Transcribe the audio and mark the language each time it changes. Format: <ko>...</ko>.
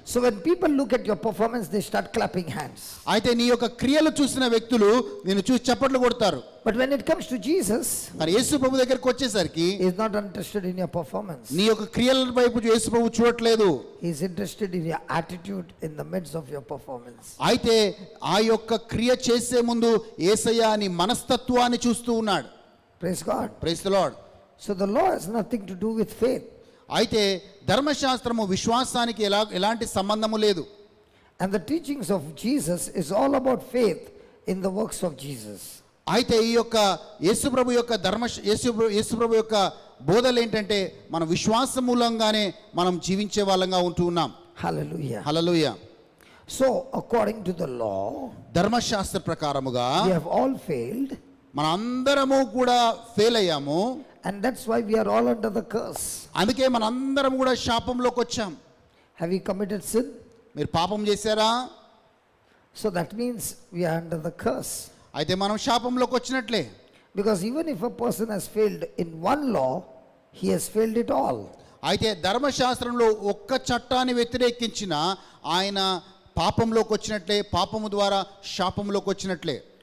<en>So when people look at your performance, they start clapping hands.</en> <te>అయితే నీ యొక్క క్రియలు చూసిన వ్యక్తులు నిన్ను చూసి చప్పట్లు కొడతారు.</te> <en>But when it comes to Jesus,</en> <te>కానీ యేసు ప్రభు దగ్గరికి వచ్చేసరికి</te> <en>he is not interested in your performance.</en> <te>నీ యొక్క క్రియల వైపు యేసు ప్రభు చూడట్లేదు.</te> <en>He is interested in your attitude in the midst of your performance.</en> <te>అయితే ఆ యొక్క క్రియ చేసే ముందు యేసయ్య నీ మనస్తత్వాన్ని చూస్తూ ఉన్నాడు.</te> <en>Praise God. Praise the Lord. So the law has nothing to do with faith.</en> <te>అయితే ధర్మశాస్త్రము విశ్వాసానికి ఎలాంటి సంబంధము లేదు.</te> <en>And the teachings of Jesus is all about faith in the works of Jesus.</en> <te>అయితే ఈ యొక్క యేసుప్రభు యొక్క యేసుప్రభు యొక్క బోధలు ఏంటంటే మన విశ్వాస మూలంగానే మనం జీవించే వాళ్ళంగా ఉంటూ ఉన్నాం.</te> <en>Hallelujah.</en> <te>Hallelujah.</te> <en>So according to the law,</en> <te>ధర్మశాస్త్ర ప్రకారముగా</te> <en>we have all failed,</en> <te>మన అందరము కూడా ఫెయిల్ అయ్యాము.</te> <en>and that's why we are all under the curse.</en> <te>అందుకే మన అందరం కూడా శాపంలోకి వచ్చాం.</te> <en>Have you committed sin?</en> <te>మీరు పాపం చేశారా?</te> <en>So that means we are under the curse.</en> <te>అయితే మనం శాపంలోకి వచ్చినట్లే.</te> <en>Because even if a person has failed in one law, he has failed it all.</en> <te>అయితే ధర్మశాస్త్రంలో ఒక్క చట్టాన్ని వ్యతిరేకించిన ఆయన పాపంలోకి వచ్చినట్లే, పాపము ద్వారా శాపంలోకి వచ్చినట్లే.</te>